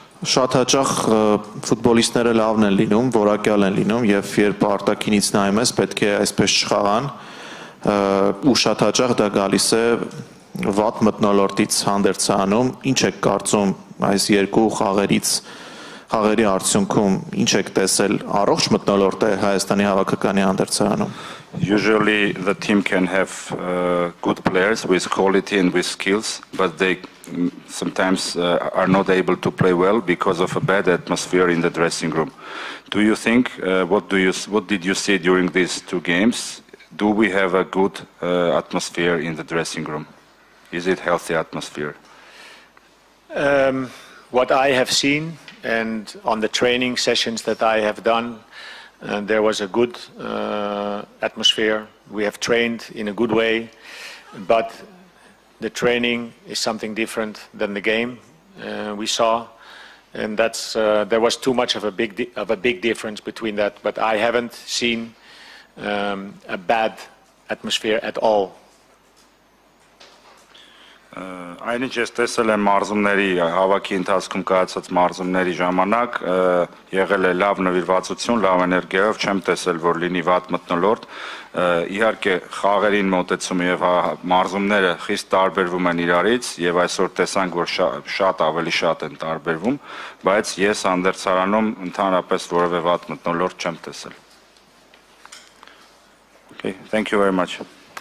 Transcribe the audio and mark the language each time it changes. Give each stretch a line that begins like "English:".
Armenian: Շատ հաճախ ֆուտբոլիստները լավն են լինում, որակյալ են լինում եւ երբ արտաքինից նայում ես, պետք է այսպես չխաղան, ու շատ հաճախ դա գալիս է վատ մթնոլորտից հանդերձանում։ Ինչ եք կարծում այս երկու խաղերի արդյունքում, ինչ եք տեսել, առողջ մթնոլորտ է Հայաստանի հավաքականի հանդերձանում։
English: Usually the team can have good players with quality and with skills, but they sometimes are not able to play well because of a bad atmosphere in the dressing room. Do you think, what did you see during these 2 games? Do we have a good atmosphere in the dressing room? Is it healthy atmosphere? What I have seen, and on the training sessions that I have done, there was a good atmosphere. We have trained in a good way, but the training is something different than the game we saw, and that's there was too much of a big difference between that. But I haven't seen a bad atmosphere at all.
Armenian: Այնինչ ես տեսել եմ մարզումների հավաքի ընթացքում կայացած մարզումների ժամանակ եղել է լավ նվիրվածություն, լավ էներգիայով, չեմ տեսել, որ լինի վատ մթնոլորտ։ Իհարկե խաղերին մոտեցումը եւ մարզումները խիստ տարբերվում են իրարից եւ այսօր տեսանք, որ շատ ավելի շատ են տարբերվում, բայց ես հանդերձարանում ընդհանրապես որևէ վատ մթնոլորտ չեմ տեսել։
English: Okay, thank you very much.